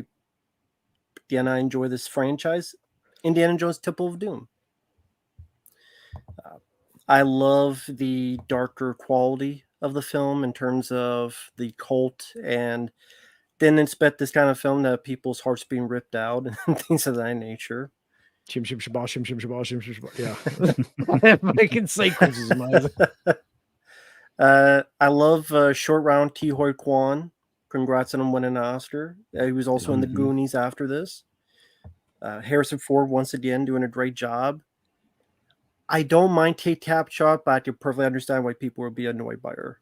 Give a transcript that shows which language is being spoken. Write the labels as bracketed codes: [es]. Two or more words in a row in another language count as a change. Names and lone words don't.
[en] Again, I enjoy this franchise, Indiana Jones: Temple of Doom. I love the darker quality of the film in terms of the cult, and didn't expect this kind of film to have people's hearts being ripped out and things of that nature. Shim shim shabah, shim shim shabah, shim shim shabah. Yeah. Making sequences amazing. I love Short Round Ki Hoi Kwan. Congrats on him winning an Oscar. He was also in the Mhm. Goonies after this. Harrison Ford once again doing a great job. I don't mind Kate Capshaw, but I can perfectly understand why people would be annoyed by her.